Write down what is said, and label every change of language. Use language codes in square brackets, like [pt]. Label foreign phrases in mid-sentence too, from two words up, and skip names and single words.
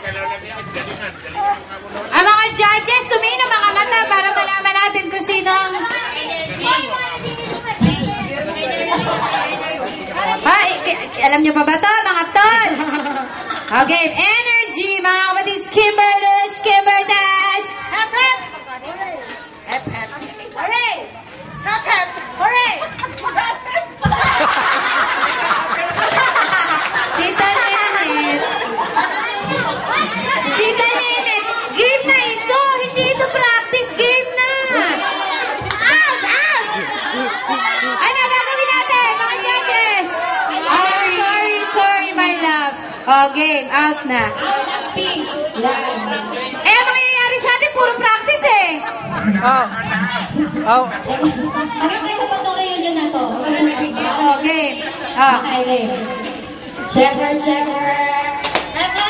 [tl] Ang mga judges, sumino mga mata para malaman natin kung sino ang... Alam niyo pa ba to, mga ton? Okay, energy, mga kapatid. Skipper Dash, Skipper Dash. Hep, hep. Hep, hep. Hooray! Hep, hep. Hooray! Tita Nenet. Tita Nenet, game na ito. Hindi ito practice, game na. Out! Out! Ano gagawin natin, mga judges? [en] Sorry, my love. [tl] Game, out na. Ang mangyayari sa atin, puro practice eh. Hanggang kailan ba itong reunion na to? Game. Okay. Checker. Hep, hep.